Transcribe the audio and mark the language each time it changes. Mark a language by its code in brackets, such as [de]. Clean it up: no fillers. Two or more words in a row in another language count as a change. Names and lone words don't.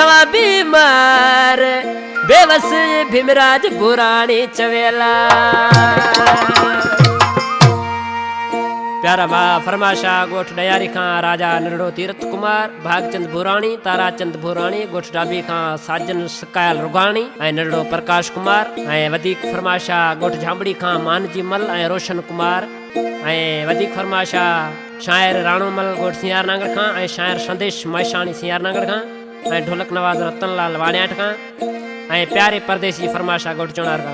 [sd] बीमार बेवस भीमराज बुराणी चवेला। प्यारा बा फरमाशा गोठ डयारी खां राजा नरड़ो तीरथ कुमार भागचंद भुराणी ताराचंद भुराणी गोठ डाबी खां साजन सकायल रुगाणी ऐं नरड़ो प्रकाश कुमार ऐं वधीक फरमाशा गोठ झांबड़ी खां मानजी मल ऐं रोशन कुमार ऐं वधीक फरमाशा शायर राणोमल गोठ सियार नांगड़ खां ऐं शायर संदेश मैशाणी सियार नांगड़ खां ऐं ढोलक नवाज रतनलाल वाणियाट खां ऐं प्यारे परदेसी फरमाशा गोठ चोणार खां।